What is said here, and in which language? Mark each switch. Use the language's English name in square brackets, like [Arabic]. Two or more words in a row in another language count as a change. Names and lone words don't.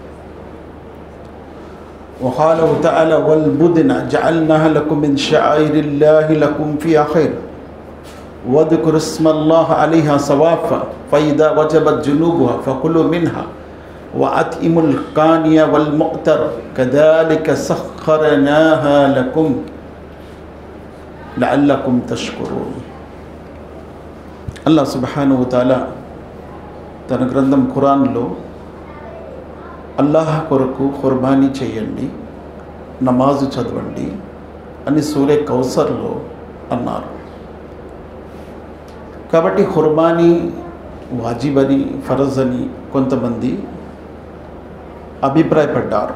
[Arabic] وقاله تعالى والبدن جعلناها لكم من شعائر الله لكم فيها خير واذكروا اسم الله عليها صوافا فإذا وجبت جنوبها فكلوا منها وأطعموا القاني والمؤتر كذلك سخرناها لكم لعلكم تشكرون. الله سبحانه وتعالى [Telugu] తన గ్రంథం ఖురాన్లో అల్లాహ్ కొరకు ఖుర్బానీ చేయండి, నమాజు చదవండి అని సూరే కౌసర్లో అన్నారు. కాబట్టి ఖుర్బానీ వాజిబని ఫరజ్ అని కొంతమంది అభిప్రాయపడ్డారు.